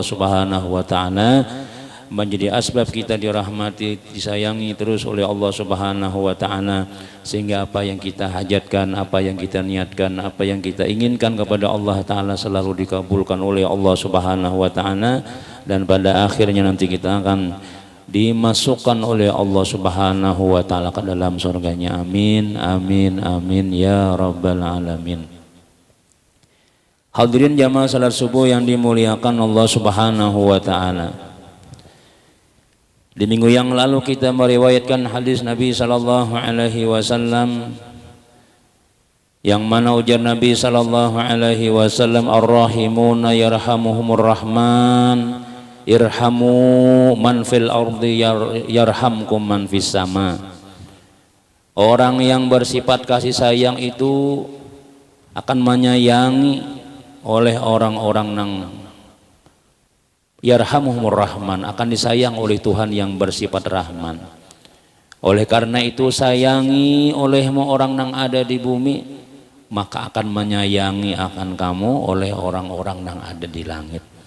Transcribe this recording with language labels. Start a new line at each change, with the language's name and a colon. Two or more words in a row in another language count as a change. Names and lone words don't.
Arabic: سبحانه وتعالى,
Indonesian: menjadi asbab kita dirahmati, disayangi terus oleh Allah
Arabic: سبحانه وتعالى,
Indonesian: sehingga apa yang kita hajatkan, apa yang kita niatkan, apa yang kita inginkan kepada Allah ta'ala selalu dikabulkan oleh Allah
Arabic: سبحانه وتعالى,
Indonesian: dan pada akhirnya nanti kita akan dimasukkan oleh Allah
Arabic: سبحانه وتعالى
Indonesian: ke dalam surganya.
Arabic: آمين، آمين، آمين يا رب العالمين.
Indonesian: Hadirin jamaah salat subuh yang dimuliakan Allah
Arabic: سبحانه وتعالى,
Indonesian: di minggu yang lalu kita meriwayatkan hadis Nabi
Arabic: صلى الله عليه وسلم,
Indonesian: yang mana ujar Nabi
Arabic: صلى الله عليه وسلم، الراحمون يرحمهم الرحمن ارحموا من في الأرض يرحمكم من في السماء.
Indonesian: Orang yang bersifat kasih sayang itu akan menyayangi oleh orang-orang yang
Arabic: يرحمهم الرحمن,
Indonesian: akan disayang oleh Tuhan yang bersifat rahman. Oleh karena itu sayangi olehmu orang yang ada di bumi, maka akan menyayangi akan kamu oleh orang-orang yang ada di langit.